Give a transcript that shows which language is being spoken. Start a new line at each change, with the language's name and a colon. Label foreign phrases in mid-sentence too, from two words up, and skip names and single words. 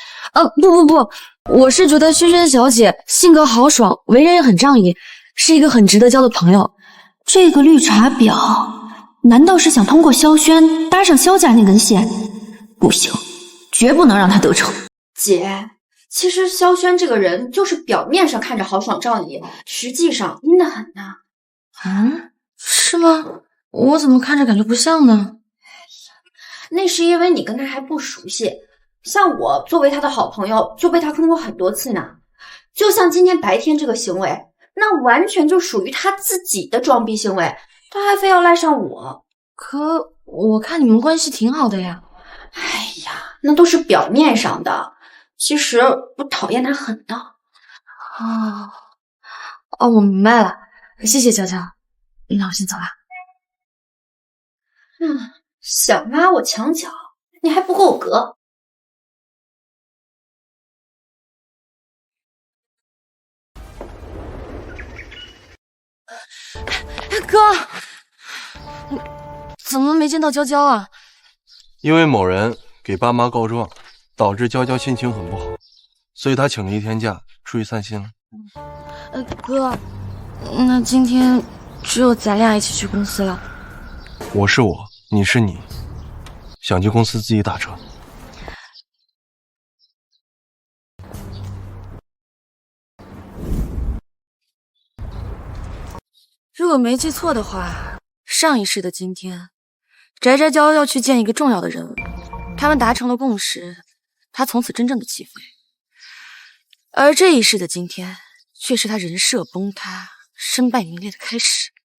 Chinese: 不，我是覺得軒軒小姐性格豪爽，為人也很仗義，是一個很值得交的朋友。這個綠茶婊，難道是想通過蕭軒搭上蕭家那根線？不行，絕不能讓他得逞。姐，其實蕭軒這個人就是表面上看着豪爽仗義，實際上陰得很吶。啊，是嗎？我怎麼看着感覺不像呢？那是因為你跟他還不熟悉，像我作為他的好朋友就被他坑過很多次呢。就像今天白天這個行為，那完全就屬於他自己的裝逼行為，他還非要賴上我。可我看你們關係挺好的呀。哎呀，那都是表面上的，其實我討厭他很呢。我明白了，謝謝嬌嬌，那我先走了。想拉我牆角，你還不夠格。哥，怎麼沒見到嬌嬌啊？因為某人給爸媽告狀，導致嬌嬌心情很不好，所以他請了一天假出去散心了。哥，那今天只有咱倆一起去公司了。我是我，你是你，想去公司自己打車。如果沒記錯的話，上一世的今天，翟翟嬌要去見一個重要的人物，他們達成了共識，他從此真正的起飛。而這一世的今天，卻是他人設崩塌， 身敗名裂的開始。